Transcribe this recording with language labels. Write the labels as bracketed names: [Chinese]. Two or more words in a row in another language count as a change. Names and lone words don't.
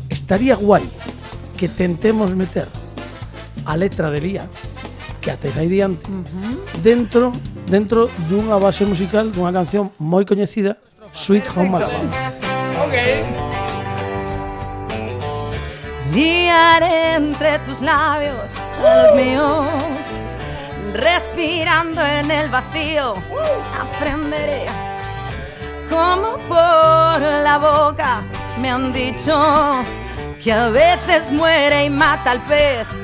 [Galician] estaría guai que tentemos meter a letra de Lía, que até aí diante, dentro dunha base musical dunha canción moi coñecida, Sweet Home Alabama. [Spanish] Liaré entre tus labios a los míos, respirando en el vacío, aprenderé como por la boca me han dicho que a veces muere y mata al pez,